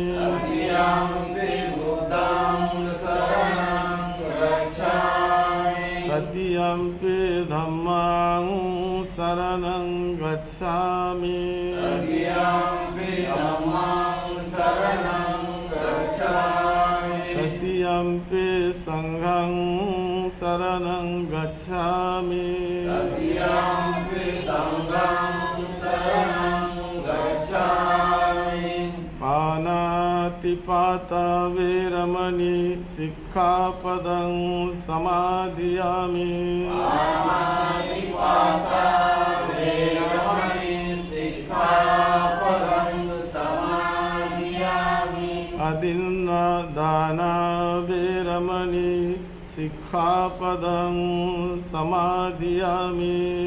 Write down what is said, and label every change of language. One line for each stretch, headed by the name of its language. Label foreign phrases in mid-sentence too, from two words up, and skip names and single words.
Pali: तृतीयंपि धम्मं शरणं गच्छामि, तृतीयंपि संघं शरणं गच्छामि, पानातिपाता वेरमणि सिक्खापदं समादियामि, अदिन्नदाना वेरमणि सिक्खापदं समादियामि,